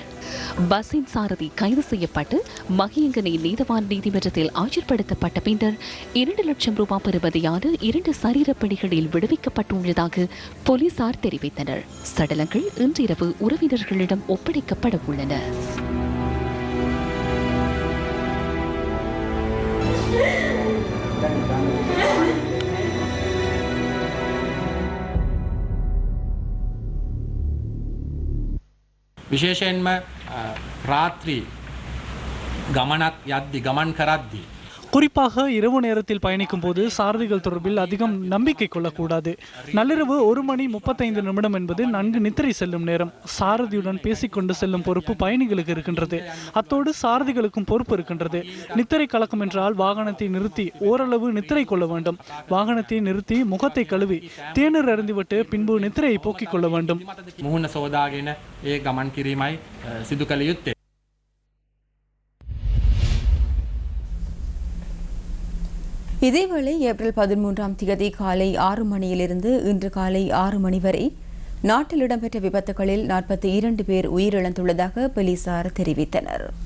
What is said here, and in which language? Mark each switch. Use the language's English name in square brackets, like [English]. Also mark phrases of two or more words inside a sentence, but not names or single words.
[Tamil] பஸ்ஸின் சாரதி கைது செய்யப்பட்டு மகியங்கனை நீதவான் நீதிமன்றத்தில் ஆஜர்படுத்தப்பட்ட பின்னர் 2 லட்சம் ரூபாய் பெறுமதியான 2 சரீரப்பணிகளில் விடுவிக்கப்பட்டுள்ளதாக போலீசார் தெரிவித்தனர். சடலங்கள் இன்றிரவு உறவினர்களிடம் ஒப்படைக்கப்பட உள்ளன. [Sinhala] විශේෂයෙන්ම රාත්‍රී ගමනක් යද්දි ගමන් කරද්දී [Tamil] குறிப்பாக இரவு நேரத்தில் பயணிக்கும் போது சாரதிகள் தொடர்பில் அதிகம் நம்பிக்கை கொள்ளக்கூடாது. நள்ளிரவு 1:35 என்பது நன்கு நித்திரை செல்லும் நேரம். சாரதியுடன் பேசிக்கொண்டு செல்லும் பொறுப்பு பயணிகளுக்கு இருக்கின்றது. அத்தோடு சாரதிகளுக்கும் பொறுப்பு இருக்கின்றது. நித்திரை கலக்கம் என்றால் வாகனத்தை நிறுத்தி ஓரளவு நித்திரை கொள்ள வேண்டும். வாகனத்தை நிறுத்தி முகத்தை கழுவி தேநீர் அருந்திவிட்டு பின்பு நித்திரையை போக்கிக் கொள்ள வேண்டும். [Sinhala] මුහුණ සෝදාගෙන ඒ ගමන් කිරීමයි සිදු කළ යුත්තේ. [Tamil] இதேவேளை ஏப்ரல் 13ஆம் தேதி காலை 6 மணியிலிருந்து இன்று காலை 6 மணி வரை நாட்டில் இடம்பெற்ற விபத்துகளில் 42 பேர் உயிரிழந்துள்ளதாக போலீசார் தெரிவித்தனர்.